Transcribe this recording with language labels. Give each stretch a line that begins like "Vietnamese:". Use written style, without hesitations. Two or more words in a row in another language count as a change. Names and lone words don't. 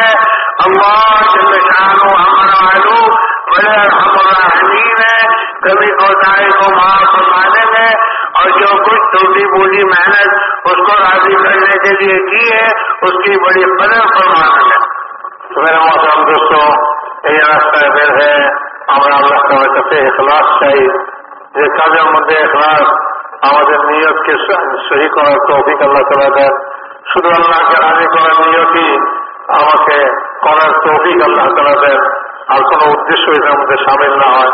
Urdu: اللہ جل شانہ امن والو بڑے ارحم الراحمین ہے، کبھی کوتاہی کو معاف فرمانے میں اور جو کچھ ٹوٹی بولی محنت اس کو راضی کرنے کے لیے کی ہے اس کی بڑی قدر فرمانے میں. تو میرے محترم دوستوں
Bangla: এই রাস্তায় বের হয়ে আমরা আল্লাহ তাআলার কাছে ইখলাস চাই যে কাজের মধ্যে ইখলাস আমাদের নিয়তকে সহি করার তৌফিক আল্লাহ তাআলা দেন, শুধু আল্লাহকে রাজি করার নিয়তই আমাকে করার তৌফিক আল্লাহ তাআলা দেন, আর কোনো উদ্দেশ্য এটার মধ্যে সামিল না হয়।